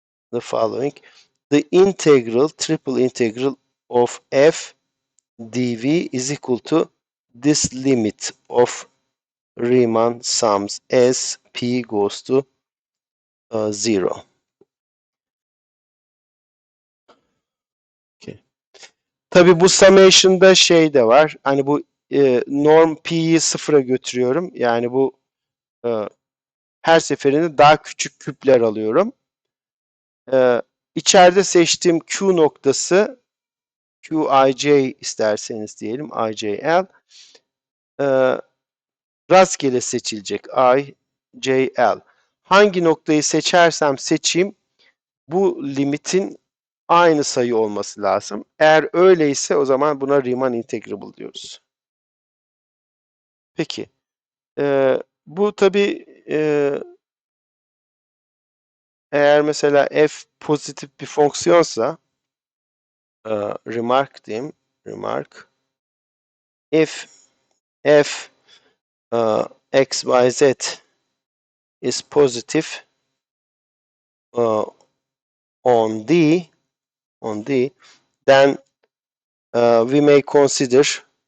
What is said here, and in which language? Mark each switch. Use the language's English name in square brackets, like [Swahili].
[English] the following: the integral, triple integral of f dv is equal to this limit of Riemann sums as p goes to 0. Okay. [Turkish] Tabi bu summation'da şey de var. Hani bu norm p'yi sıfıra götürüyorum. Yani bu her seferinde daha küçük küpler alıyorum. İçeride seçtiğim Q noktası Qij isterseniz diyelim IJL rastgele seçilecek IJL. Hangi noktayı seçersem seçeyim bu limitin aynı sayı olması lazım. Eğer öyleyse o zaman buna Riemann integrable diyoruz. Peki. Bu tabi eğer mesela f pozitif bir fonksiyonsa remark diyeyim. [English] Remark if f x, y, z is positive on D, then we may consider